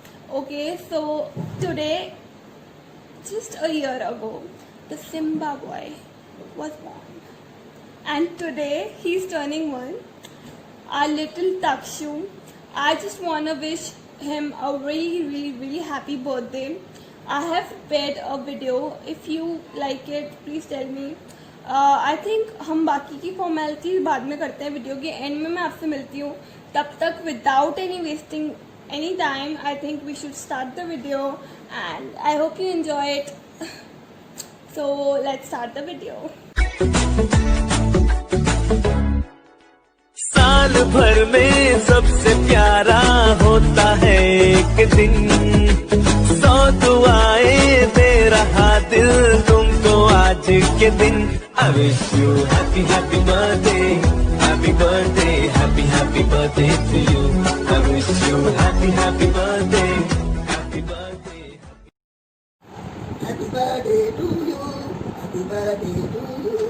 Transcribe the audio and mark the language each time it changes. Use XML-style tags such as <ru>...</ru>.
<en>Okay, so today, just a year ago, the Simba boy was born, and today he's turning 1. Our little Takshu, I just wanna wish him a really happy birthday. I have prepared a video. If you like it, please tell me. I think</en> <hi>हम बाकी की formality बाद में करते हैं. Video के and में मैं आपसे मिलती हूँ. तब तक</hi> <en>without any wasting any time, I think we should start the video and I hope you enjoy it. So let's start the video.</en> <hi>साल भर में सबसे प्यारा होता है एक दिन, 100 दुआएं दे रहा दिल तुमको आज के दिन.</hi> <en>I wish you happy happy birthday, happy birthday, happy birthday to you. I wish you happy happy birthday, happy birthday. Happy birthday to you, happy birthday to you.</en>